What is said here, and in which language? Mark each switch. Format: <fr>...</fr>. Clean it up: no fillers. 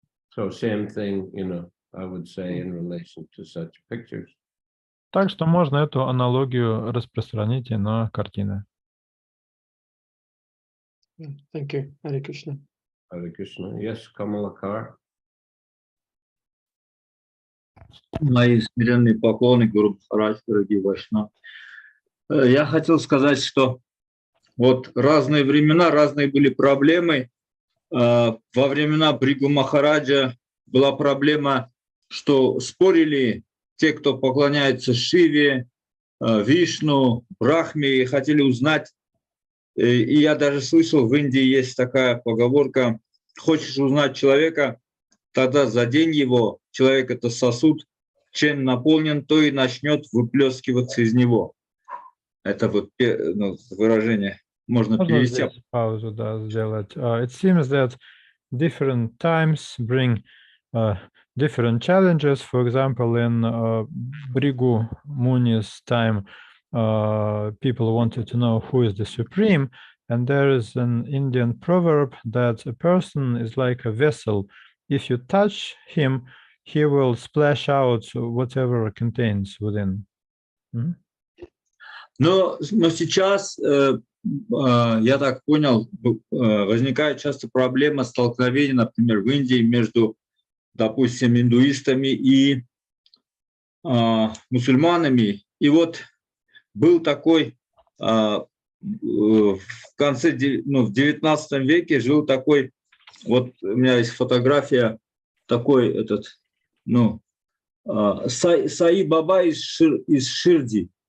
<en>So same thing, I would say in relation to such pictures.</en> <ru>Так что можно эту аналогию распространить и на картины.</ru> <en>Thank you, Hare Krishna. Hare Krishna. Yes, Kamalakar.</en> <ru>Мои смиренные поклоны, Гуру Махарадж, дорогие Вайшнавы. Я хотел сказать, что вот разные времена, разные были проблемы. Во времена Бригу Махараджа была проблема, что спорили те, кто поклоняется Шиве, Вишну, Брахме, и хотели узнать. И я даже слышал, в Индии есть такая поговорка: хочешь узнать человека, тогда задень его. Человек – это сосуд, чем наполнен, то и начнет выплескиваться из него. Это вот выражение можно Можно перевести. здесь паузу, да, сделать.</ru> <en>It seems that different times bring different challenges. For example, in Brigu Muni's time, people wanted to know who is the supreme, and there is an Indian proverb that a person is like a vessel. If you touch him, he will splash out whatever contains within.</en> <ru>Но сейчас, я так понял, возникает часто проблема столкновения, например, в Индии между, допустим, индуистами и мусульманами. И вот был такой, в конце, в 19 веке жил такой, вот у меня есть фотография, такой этот, Саи Баба из Ширди.</ru>